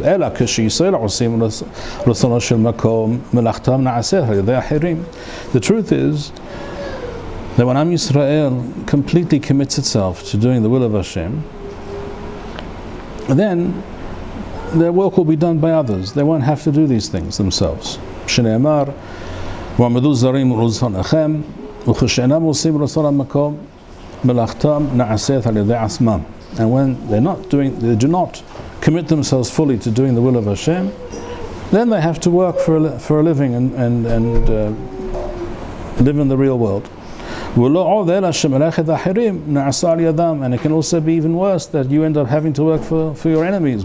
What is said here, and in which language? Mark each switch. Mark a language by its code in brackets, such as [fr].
[en] The truth is that when Am Yisrael completely commits itself to doing the will of Hashem, then their work will be done by others. They won't have to do these things themselves. [he] שנאמר, ועמדו זרים ולזונכם, וכשאינם עושים רצון המקום, מלאכתם נעשית על ידי עצמם. [en] And when they do not commit themselves fully to doing the will of Hashem, then they have to work for a living and live in the real world. And it can also be even worse, that you end up having to work for your enemies.